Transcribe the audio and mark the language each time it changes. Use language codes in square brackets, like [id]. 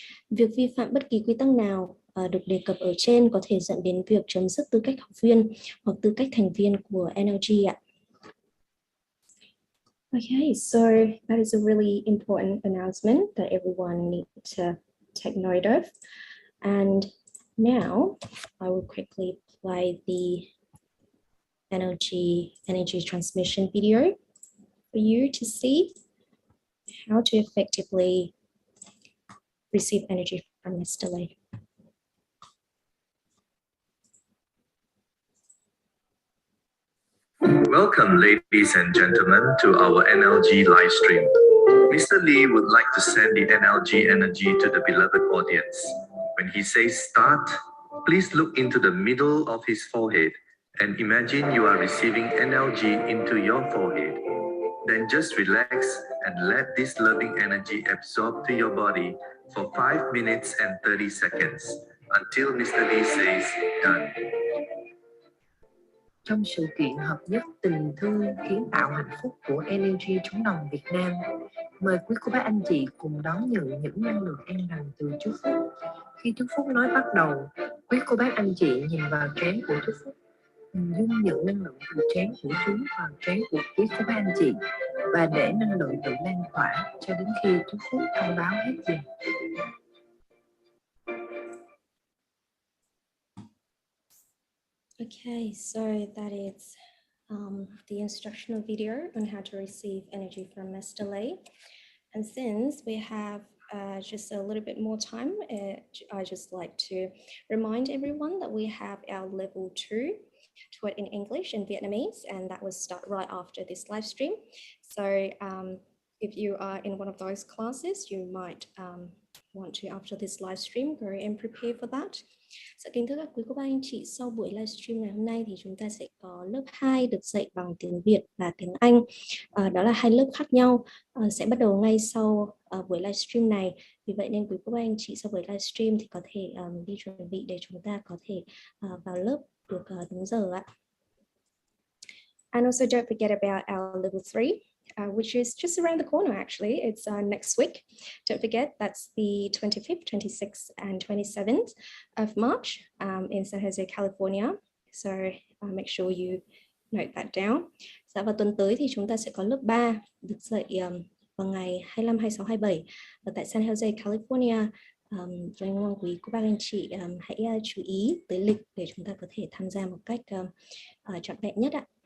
[vi] Việc vi phạm bất kỳ quy tắc nào được đề cập ở trên có thể dẫn đến việc chấm dứt tư cách học viên hoặc tư cách thành viên của NLG ạ. [en] Okay, so that is a really important announcement that everyone needs to take note of. And now I will quickly play the energy transmission video for you to see how to effectively receive energy from Mr. Lee. Welcome, ladies and gentlemen, to our NLG live stream. Mr. Lee would like to send the NLG energy to the beloved audience. When he says start, please look into the middle of his forehead and imagine you are receiving NLG into your forehead. Then just relax and let this loving energy absorb to your body for 5 minutes and 30 seconds until Mr. Lee says done. [vi] Trong sự kiện hợp nhất tình thương kiến tạo hạnh phúc của NLG chống đồng Việt Nam, mời quý cô bác anh chị cùng đón nhận những năng lượng an lành từ chú Phúc. Khi chú Phúc nói bắt đầu, quý cô bác anh chị nhìn vào trán của chú Phúc, hình dung nhận năng lượng từ trán của chú vào trán của quý cô bác anh chị và để năng lượng tự lan tỏa cho đến khi chú Phúc thông báo hết giờ. [en] Okay, so that is the instructional video on how to receive energy from Mr. Lee. And since we have just a little bit more time, I just like to remind everyone that we have our level 2 taught in English and Vietnamese, and that will start right after this live stream. So if you are in one of those classes, you might want to, after this live stream, go and prepare for that. [vi] Dạ, kính thưa các quý cô bác anh chị, sau buổi livestream ngày hôm nay thì chúng ta sẽ có lớp 2 được dạy bằng tiếng Việt và tiếng Anh. Đó là 2 lớp khác nhau, sẽ bắt đầu ngay sau buổi livestream này. Vì vậy nên quý cô bác anh chị sau buổi livestream thì có thể đi chuẩn bị để chúng ta có thể vào lớp được đúng giờ ạ. [en] And also don't forget about our level 3. Which is just around the corner, actually. It's next week. Don't forget, that's the 25th, 26th, and 27th of March in San Jose, California. So make sure you note that down. [vi] Dạ, vào tuần tới thì chúng ta sẽ có lớp 3 được dạy vào ngày 25, 26, 27 ở tại San Jose, California. Rồi mong quý cô bác anh chị hãy chú ý tới lịch để chúng ta có thể tham gia một cách trọn vẹn nhất ạ.